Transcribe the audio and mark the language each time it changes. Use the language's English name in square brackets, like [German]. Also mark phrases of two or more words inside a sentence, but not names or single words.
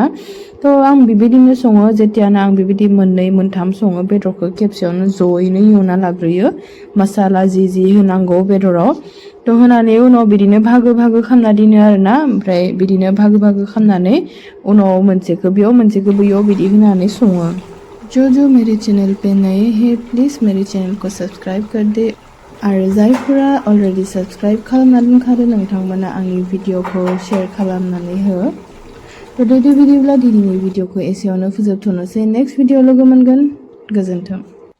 [Bodo] तो आं बेबायदिनो सङो, जेतियानो आं बेबायदि मोननै मोनथाम सङो, बेदरखौ खेबसेयावनो जयैनो एवना लाग्रोयो, मसाला जि होनांगौ बेदराव। तो होनानै उनाव बिदिनो भागो खालामना दोनो आरोना, ओमफ्राय बिदिनो भागो खालामनानै उनाव मोनसेखौ बेयाव मोनसेखौ बैयाव बिदि होनानै सङो। [Hindi] जो मेरे चैनल पे नए हैं प्लीज़ मेरे चैनल को सब्सक्राइब कर दे। [Bodo] आरो जायफोरा [English] already subscribe [Bodo] खालामना दोनखादो नोंथांमोना आंनि भिडिअखौ शेयार खालामनानै हो। तो बिदिब्ला दिनैनि भिडिअखौ एसेयावनो फोजोबथ'नोसै। [English] next video [Bodo] लोगो मोनगोन। गोजोन्थों।